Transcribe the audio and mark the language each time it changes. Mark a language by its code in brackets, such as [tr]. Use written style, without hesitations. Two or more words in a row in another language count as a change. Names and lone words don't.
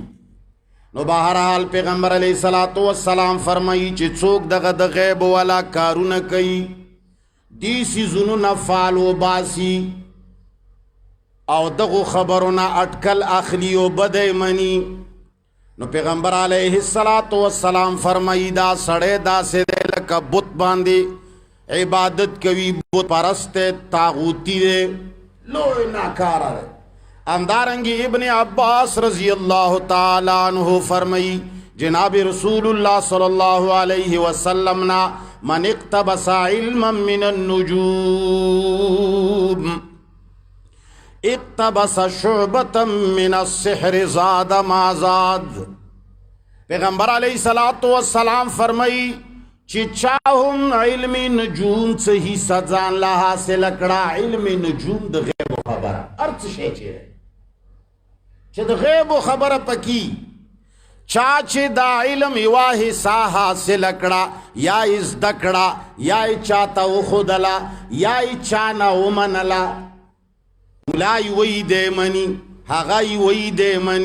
[ps] نو بهرحال پیغمبر [ar] علیه الصلاۃ والسلام [ps] فرمایي چې څوک دغه د غیب والا کارونه کوي دې څیزونو نه فال وباسي او دغو خبرونه اټکل اخلي او بدی مني. نو پیغمبر [ar] علیه الصلاۃ والسلام [ps] فرمایي دا سړی داسې دی لکه بت باندې عبادت کوي بت پرست دی طاغوتی دی لوی ناکاره دی. [ar] همدارنگی ابن عباس رضی اللہ تعالی عنہ [ps] فرمائی جناب [ar] رسول اللہ صلی اللہ علیہ وسلم نا من اقتبس علما من النجوم اقتبس شعبتا من السحر زاد ما زاد. [ps] پیغمبر [ar] علیہ الصلوۃ والسلام [ps] فرمائی چې چاهم علم نجوم څه حصہ ځان لا حاصل کړه. علم نجوم د غیب خبره هر څه شی چې د غیب خبره پکې چا چې دا علم یوا حصہ حاصل کړه یا زده کړه یا چاته وښودله یا چا نه ومنله، ملا یې وایي دی مني، هغه یې وایي دی مني.